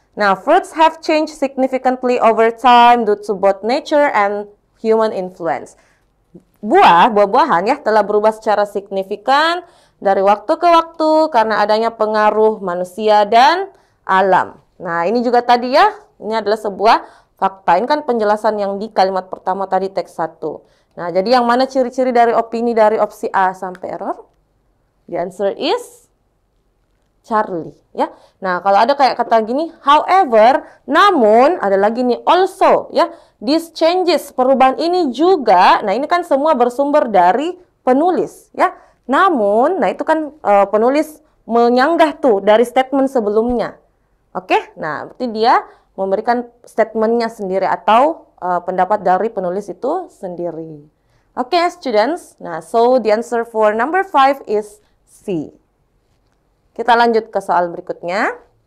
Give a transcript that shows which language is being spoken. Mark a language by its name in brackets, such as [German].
[English] Nah, fruits have changed significantly over time due to both nature and human influence. [Indonesian] Buah-buahan ya telah berubah secara signifikan dari waktu ke waktu karena adanya pengaruh manusia dan alam. Nah, ini juga tadi ya, ini adalah sebuah fakta. Ini kan penjelasan yang di kalimat pertama tadi teks 1. Nah, jadi yang mana ciri-ciri dari opini dari opsi A sampai error? [English] The answer is Charlie, ya. [Indonesian] Nah, kalau ada kayak kata gini, however, namun, ada lagi nih, also, ya. [English] These changes, [Indonesian] perubahan ini juga, nah ini kan semua bersumber dari penulis, ya. Namun, nah itu kan penulis menyanggah tuh dari statement sebelumnya. Oke, nah berarti dia memberikan statementnya sendiri atau pendapat dari penulis itu sendiri. [English] Oke, students. Nah, so the answer for number 5 is C. [Indonesian] Kita lanjut ke soal berikutnya.